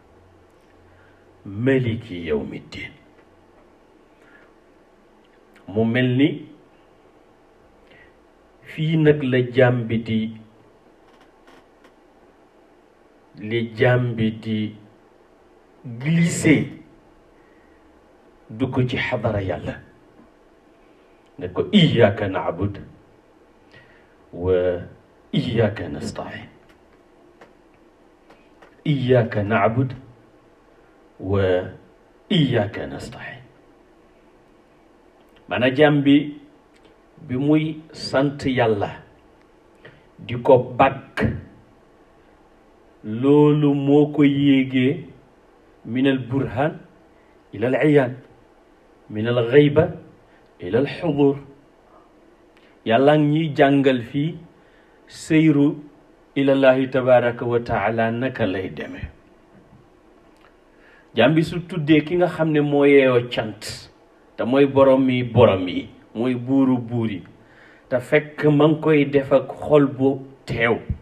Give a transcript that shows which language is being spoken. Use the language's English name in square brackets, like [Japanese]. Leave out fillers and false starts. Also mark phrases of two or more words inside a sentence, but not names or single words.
[Arabic] مالك يوم الدين [Wolof] mu mel ni fii nag la jaam bi di glissé dugg ci xadara yàlla ne ko [Arabic] إياك نعبد وإياك نستعين إياك نعبد وإياك نستعين [Wolof] maanaam jaam bi muy sant yàlla di ko bàkk loolu moo ko yéegee [Arabic] من البرهان إلى العيان من الغيبة إلى الحضور [Wolof] yàlla ngi ñuy jàngal fii [Arabic] سير إلى الله تبارك وتعالى [Wolof] naka lay demee jaam bi su tuddee ki nga xam ne moo yeeyoo cant te mooy borom yi mooy buuru buur yi te fekk ma ngi koy def ak xol bu teew